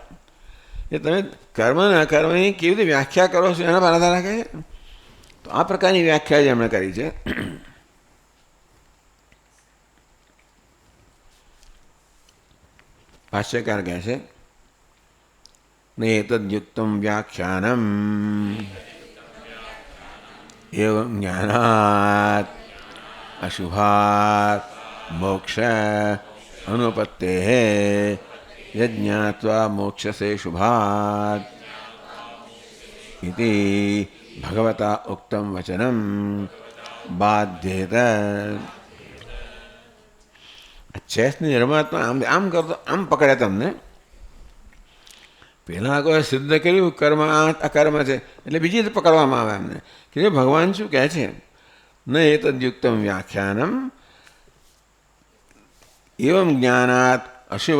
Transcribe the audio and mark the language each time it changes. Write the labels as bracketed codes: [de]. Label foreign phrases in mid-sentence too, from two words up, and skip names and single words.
[gu] એ તમે કર્મ ને અકર્મની કેવી રીતે વ્યાખ્યા કરો છો એના પર આધાર રાખે છે. તો આ પ્રકારની વ્યાખ્યા જે એમણે કરી છે. ભાષ્યકાર કહે છે [sa] नेतद्युक्तम व्याख्यानम एवं ज्ञानात् अशुभात् मोक्ष अनुपत्तेः यज्ञात्वा मोक्षसे शुभात् इति भगवता उक्तं वचनं बाध्येत. [gu] ચેસની રમતમાં આમ કરતો આમ પકડે તમને. પહેલાં કોઈ સિદ્ધ કર્યું કર્મ અકર્મ છે એટલે બીજી રીતે પકડવામાં આવે એમને કે ભગવાન શું કહે છે, [sa] न एतद्युक्तम व्याख्यानम एवम ज्ञानात अशुभ.